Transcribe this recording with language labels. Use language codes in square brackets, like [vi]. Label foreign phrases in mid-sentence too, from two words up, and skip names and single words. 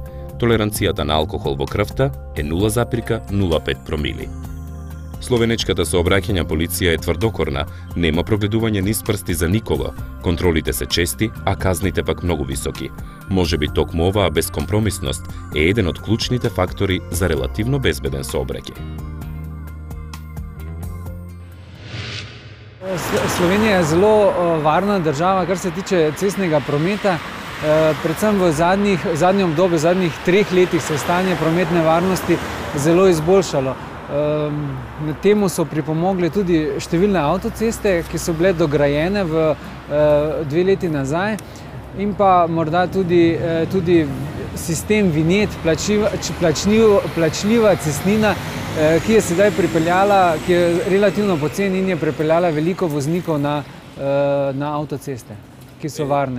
[mk] Толеранцијата на алкохол во крвта е 0,05 промили. Словенечката сообраќајна полиција е тврдокорна, нема прогледување низ прсти за никого, контролите се чести, а казните пак многу високи. Можеби токму оваа безкомпромисност е еден од клучните фактори за релативно безбеден сообраќај. [sl] Slovenija je zelo varna država, kar se tiče cestnega prometa. Predvsem v zadnjem obdobju, v zadnjih 3 letih se je stanje prometne varnosti zelo izboljšalo. Na temu so pripomogle tudi številne avtoceste, ki so bile dograjene v 2 leti nazaj, in pa morda tudi sistem vinjet, plačljiva cestnina, ki je sedaj pripeljala, ki je relativno poceni in je pripeljala veliko voznikov na avtoceste, ki so varne.